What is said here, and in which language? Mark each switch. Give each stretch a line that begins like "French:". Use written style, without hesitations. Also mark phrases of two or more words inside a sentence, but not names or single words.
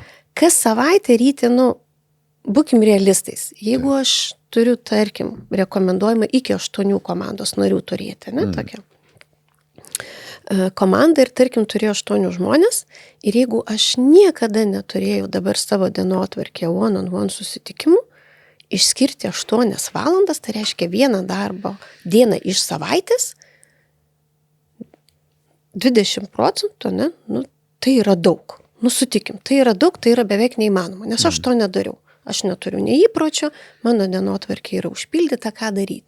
Lithuanian: Kas savaitę ryti, būkim realistais. Jeigu aš turiu, tarkim, rekomenduojama iki 8 komandos narių turėti, tokia komanda, ir tarkim turėjo 8 žmonės, ir jeigu aš niekada neturėjau dabar savo dienotvarkėje
English: one-on-one
Lithuanian: susitikimų, išskirti 8 valandas, tai reiškia vieną darbo dieną iš savaitės, 20%, tai yra daug. Sutikim, tai yra daug, tai yra beveik neįmanoma, nes aš to nedariau. Aš neturiu nei įpročio, mano dienotvarkė yra užpildyta, ką daryti.